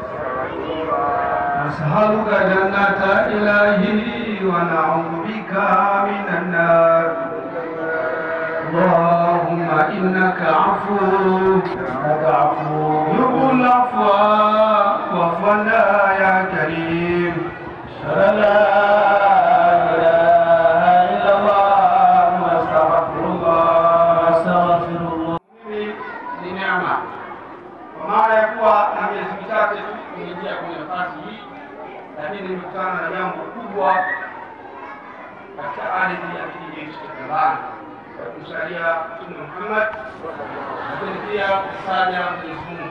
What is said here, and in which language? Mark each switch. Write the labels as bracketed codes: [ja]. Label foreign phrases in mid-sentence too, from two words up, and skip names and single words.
[ar] نسألك جنة إلهي ونعوذ بك من النار. اللهم إنك عفو تحب العفو فاعف عنا يا كريم. [sw] أشهد lakini nimekutana na jambo kubwa katika ardhi ya kijiji cha Tambani, kwa kumsalia Mtume Muhammad, lakini pia kumsalia Mwenyezi Mungu.